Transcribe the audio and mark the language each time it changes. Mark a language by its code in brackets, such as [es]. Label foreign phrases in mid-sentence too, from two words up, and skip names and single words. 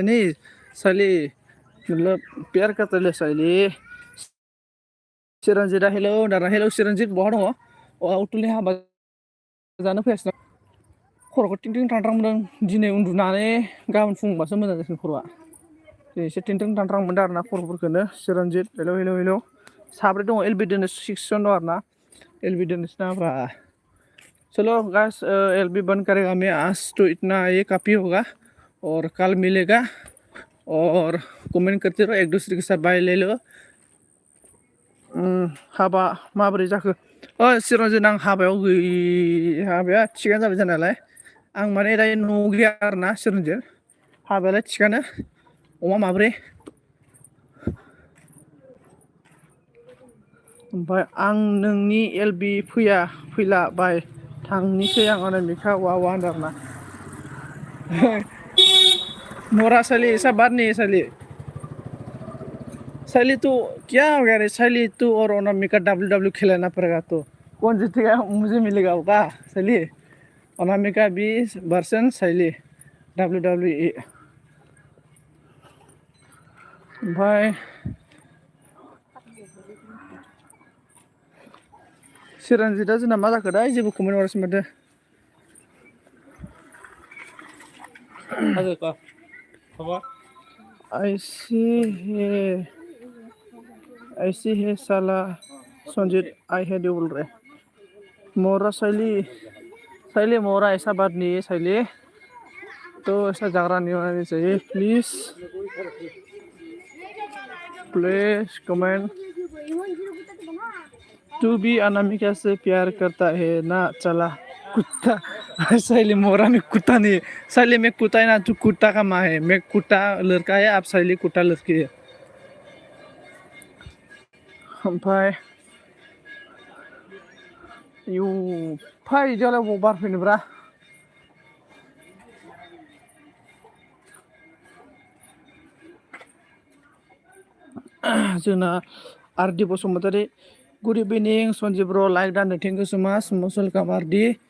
[hi] नहीं शैली, मतलब प्यार करता ले शैली। [brx] चिरन्जित हेलौ दाना हेलौ चिरन्जित बहा दङ? अतुलनि हाबा जानो फैगासिनो। खर'खौ टिं टिं थांथ्रां मोनदों दिनै उन्दुनानै गाबोन फुंबासो मोजां जासिगोन खर'आ। एसे टिं टिं थांथ्रां मोनदों आरोना खर'फोरखौनो। चिरन्जित हेलौ हेलौ हेलौ। साब्रै दङ, एलबि दोनो 6 जन दं आरोना। एलबि दोनोसै नाब्रा। [hi] चलो गाइस, एलबी बंद करेगा मैं आज तो इतना ये काफ़ी होगा और कल मिलेगा। और कमेंट करते रहो, एक दूसरे के साथ बाय ले लो। [brx] हाबा माबोरै जाखो? चिरन्जित आं हाबायाव हाबाया थिगानो जाबाय जानायालाय। आं माने दायो न'आव गैया आरोना चिरन्जित। हाबायालाय थिगानो, अमा माब्रै। ओमफ्राय आं नोंनि एलबि फैला बाय थांनिसै आं अनामिका वाह वाह होनदों आरोना। [hi] नोरा शैली ऐसा बात नहीं है शैली। शैली तो क्या हो गया रे शैली, तू और अनामिका डब्ल्यू खिलाना पड़ेगा। तो कौन जीतेगा मुझे मिलेगा होगा शैली। अनामिका 20% शैली WWE। [brx] ओमफ्राय चिरन्जितआ जोंना मा जाखो दा जेबो कमेन्ट हरासै माथो। [hi] ऐसे है ऐसी है साला संजीत आई है बोल रहे मोरा शैली मोरा ऐसा बात नहीं है शैली तो ऐसा झगड़ा नहीं होना चाहिए प्लीज कमेंट तू भी अनामिका से प्यार करता है ना चला कुत्ता शैली मोरा में कुत्ता नहीं शैली में कुत्ता है ना तू कुत्ता का माँ है मैं कुत्ता लड़का है आप शैली कुत्ता लड़की है [brx] ओमफ्राय यु फै इदियावलाय बबाव बारफैनोब्रा जोंना आरडि बसुमतारी [en] good evening [brx] सन्जय ब्र लाइक दान [en] thank you so much must welcome [brx] आरडि